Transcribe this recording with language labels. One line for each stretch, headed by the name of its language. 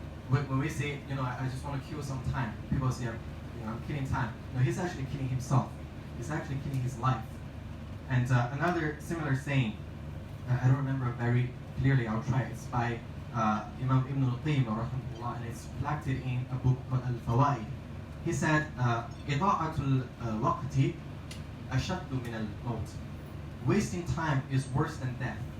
English: When we say, you know, I just want to kill some time, people say, you know, I'm killing time. No, he's actually killing himself. He's actually killing his life. And another similar saying, I don't remember very clearly, I'll try. It's by Imam Ibn al-Qayyim, rahimahullah, and it's reflected in a book called Al-Fawaid. He said,
Arabic: إِضَاعَةُ الْوَقْتِ أَشَدُّ مِنَ الْمَوْتِ.
English: Wasting time is worse than death.